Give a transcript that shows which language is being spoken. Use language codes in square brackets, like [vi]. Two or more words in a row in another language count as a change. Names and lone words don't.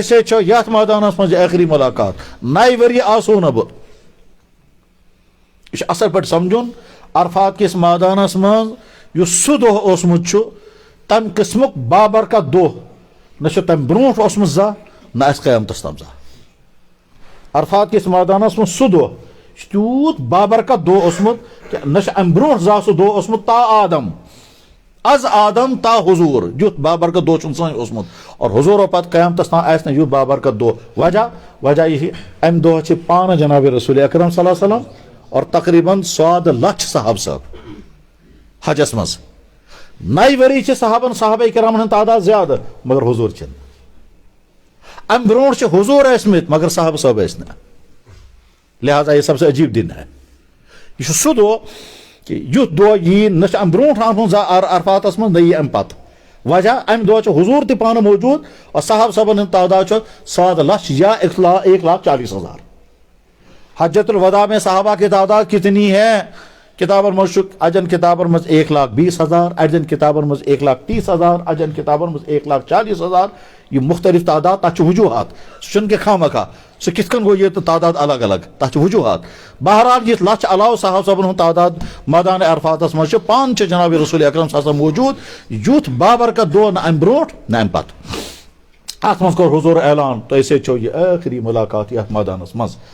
[ks] سۭتۍ چھو یتھ مٲدانس منٛز یہِ ٲخری مُلاقات 9 ؤری آسو نہٕ بہٕ یہِ چھُ اصل پٲٹھۍ سمجھُن عرفات کِس مٲدانس منٛز یُس سُہ دۄہ اوسمُت چھُ تمہِ قٕسمُک بابرکت دۄہ نہ چھُ تمہِ برونٛٹھ اوسمُت زانٛہہ نہ آسہِ قیامتس تام زانٛہہ عرفات کِس مٲدانس منٛز سُہ دۄہ چھُ تیوٗت بابرکت دۄہ اوسمُت کہِ نہ چھُ امہِ برونٛٹھ زانٛہہ سُہ دۄہ اوسمُت تا آدم از آدم تا حضوٗر یُتھ بابرکت دۄہ چھُنہٕ زٕہٕنۍ اوسمُت اور حضوٗرو پتہٕ قیامتس تام آسہِ نہٕ یُتھ بابرکت دۄہ وجہ یہِ چھِ امہِ دۄہ چھِ پانہٕ جناب رسول اکرم صلی اللہ علیہ وسلم اور تقریٖباً 100 لچھ صحابہٕ صٲب حجس منٛز 9 ؤری چھِ صحابہ کرامن ہُنٛد تعداد زیادٕ مگر حضوٗر چھِنہٕ امہِ برونٛٹھ چھِ حضوٗر ٲسمٕتۍ مگر صحابہٕ صٲب ٲسۍ نہٕ لہٰذا یہِ [ur] سب سے عجیٖب دِن ہے [ks] یہِ چھُ سُہ دۄہ کہِ یُتھ دۄہ یی نہ چھُ امہِ برونٛٹھ آمُت عرفاتس منٛز نہ یی امہِ پتہٕ وجہ امہِ دۄہ چھُ حضوٗر تہِ پانہٕ موجوٗد اور صحابہٕ صٲبن ہُنٛد تعداد چھُ 100 لچھ یا 1,40,000 [ur] حجت الوداع میں صحابہ کی تعداد کتنی ہے [ks] کتابن منٛز چھُ اجن کتابن منٛز 1,20,000 اجن کتابن منٛز 1,30,000 اجن کتابن منٛز 1,40,000 یہِ مختلف تعداد تتھ چھُ وجوٗہات سُہ چھُنہٕ کہِ خامخواہ سُہ کِتھ کٔنۍ گوٚو یہِ تہٕ تعداد الگ الگ تتھ چھُ وجوٗہات بہرحال یِتھ لچھ علاوٕ صحابہٕ صٲبن ہُنٛد تعداد مٲدانِ عرفاتس منٛز چھُ پانہٕ چھِ جناب رسول اکرم صلی اللہ علیہ وسلم موجوٗد یُتھ بابرکت دۄہ نہ امہِ برونٛٹھ نہ امہِ پتہٕ اتھ منٛز کوٚر حضوٗر اعلان تۄہہِ سۭتۍ چھو یہِ ٲخری مُلاقات یتھ مٲدانس منٛز